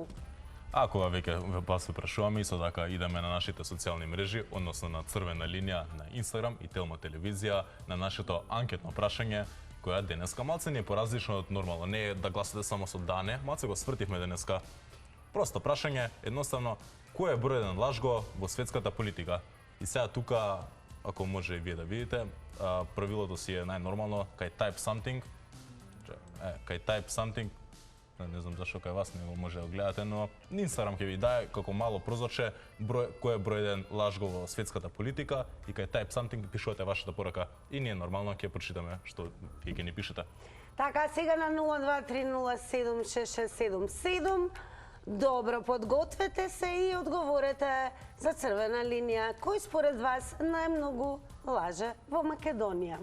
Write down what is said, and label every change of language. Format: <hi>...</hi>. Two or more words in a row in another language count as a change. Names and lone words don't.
<mk>Ако веќе вас ве прашуваме, исто така идеме на нашите социјални мрежи, односно на Црвена линија на Инстаграм и Телма телевизија, на нашето анкетно прашање, која денеска малце не е поразлично од нормално. Не е да гласате само со да, не, малце го свртивме денеска. Просто прашање, едноставно, кој е број еден лажго во светската политика? И сега тука, ако може и вие да видите, правилото си е најнормално, кај</mk> <en>type something,</en> <mk>не знам зашто кај вас не го може да гледате, но Инстаграм ќе ви даде како мало прозорче кој е број еден лажго во светската политика и кај</mk> <en>type something</en> <mk>пишувате вашата порака и ние нормално ќе прочитаме што вие ќе ни пишете. Така, сега на 023076677. Добро, подгответе се и одговорете за Црвена линија. Кој според вас најмногу лаже во Македонија?</mk>